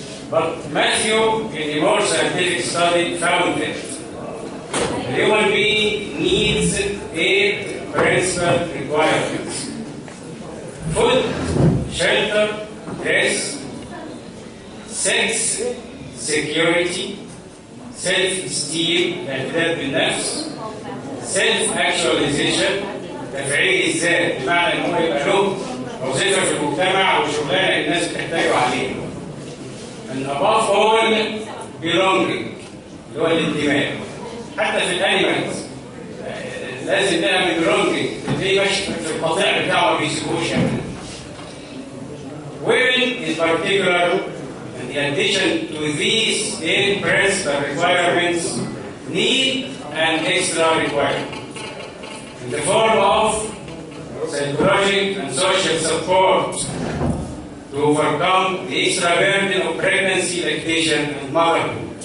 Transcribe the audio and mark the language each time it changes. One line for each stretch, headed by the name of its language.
English: But Matthew, in a more scientific study, found that the human being needs 8 principal requirements: food, shelter, rest, sex, security, self-esteem,
Arabic: الاعتداد بالنفس,
English: self-actualization,
Arabic: تفعيل الذات، بمعنى ان هو يبقى له وظيفه في المجتمع وشغلانه الناس بتحتاجوا عليه.
English: and above all belonging،
Arabic: اللي هو الانتماء. حتى في الانيمالز لازم نعمل belonging، اللي ماشي في القطيع بتاعه ما بيسيبوش يعني.
English: Women in particular, in addition to these 8 principal requirements, need an extra requirement in the form of psychological and social support to overcome the extra burden of pregnancy, lactation, and motherhood.